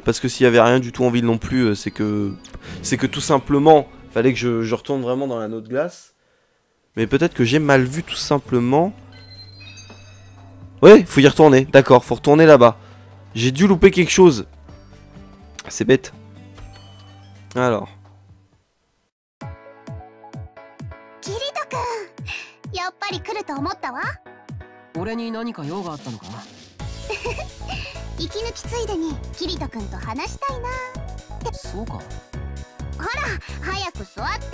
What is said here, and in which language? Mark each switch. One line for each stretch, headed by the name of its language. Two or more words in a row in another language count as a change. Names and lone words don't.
French: Parce que s'il y avait rien du tout en ville non plus, c'est que tout simplement, fallait que je retourne vraiment dans l'anneau de glace. Mais peut-être que j'ai mal vu tout simplement. Ouais, faut y retourner. D'accord, faut retourner là-bas. J'ai dû louper quelque chose. C'est bête. Alors.
Japanese: キリト君、やっぱり来ると思ったわ。俺に何か用があったのか？息抜きついでにキリト君と話したいなって。そうか。ほら、早く座って。